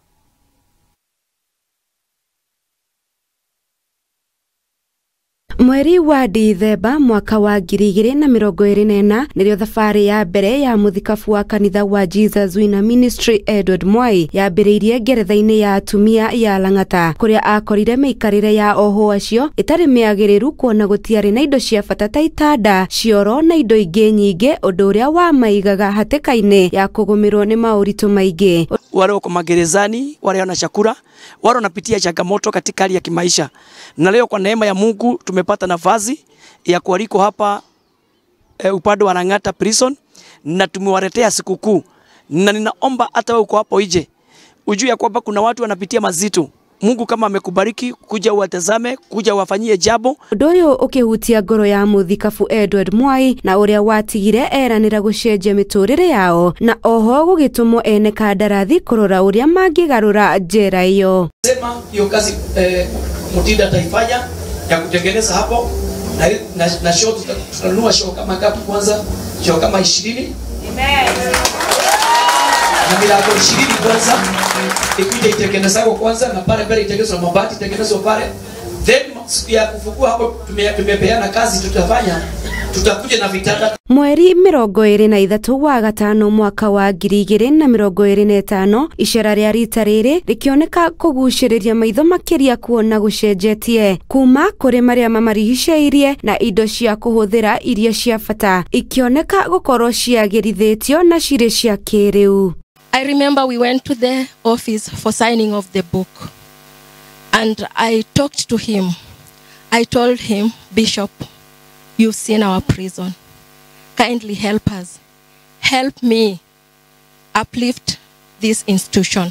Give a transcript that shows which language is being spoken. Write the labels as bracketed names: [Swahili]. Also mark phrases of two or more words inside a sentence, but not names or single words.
[Kikuyu] Mweri wa Dithemba mwaka wa 2024 nirio thabarĩ ya mbere ya muthikabu wa kanitha wa Jesus Winner Ministry Edward Mwai yambĩrĩirie ngeretha-inĩ ya atumia ya Lang'ata kuria akorire mĩikarĩre ya oho acio itarĩ mĩagĩrĩru kuona gũtiarĩ na indo cia bata ta itanda, cioro na indo ingĩ nyingĩ, ũndũ ũrĩa wamaigaga hatĩka-inĩ ya kũgũmĩrwo nĩ maũritũ maingĩ. [Swahili] Wale wako magerezani, wale wana chakula, wale wanapitia changamoto katika hali ya kimaisha. Na leo kwa neema ya Mungu tumepata nafasi ya kualiko hapa upande wa Lang'ata prison na tumewaletea sikukuu. Na ninaomba hata wewe uko hapo nje ujue ya kwamba kuna watu wanapitia mazito. Mungu kama amekubariki kuja uwatazame, kuja uwafanyie jambo. [Kikuyu] Ũndũ ũyũ ũkĩhutia ngoro ya muthikabu Edward Mwai na ũrĩa watigire eranĩra gũcenjia mĩtũrĩre yao na oho gũgĩtũmwo ene kandarathi kũrora ũrĩa mangĩgarũra njera ĩyo. [Swahili] Sema hiyo kazi Mutinda ataifanya ya kutengeneza hapo na show tutanunua show kama ngapi kwanza? Show kama 20. Amen. Na milango 20 kwanza ikuje itengenezwa kwanza na pale mbele itengenezwe mabati itengenezwe pale, then ya kufungua hapo tumepeana kazi tutafanya, tutakuja na vitanda. [Kikuyu] Mweri 23 wa gatano mwaka wa 2025 icera ria rita rĩrĩ rĩkĩoneka kũgucĩrĩria maitho makĩria kuona gũcenjetie kuma kũrĩ marĩa mamarigicĩirie na indo cia kũhũthĩra iria cia bata ikĩoneka gũkorwo ciagĩrithĩtio na cirĩ cia kĩrĩu. [English] I remember we went to the office for signing of the book and I talked to him. I told him, Bishop, you've seen our prison. Kindly help us. Help me uplift this institution.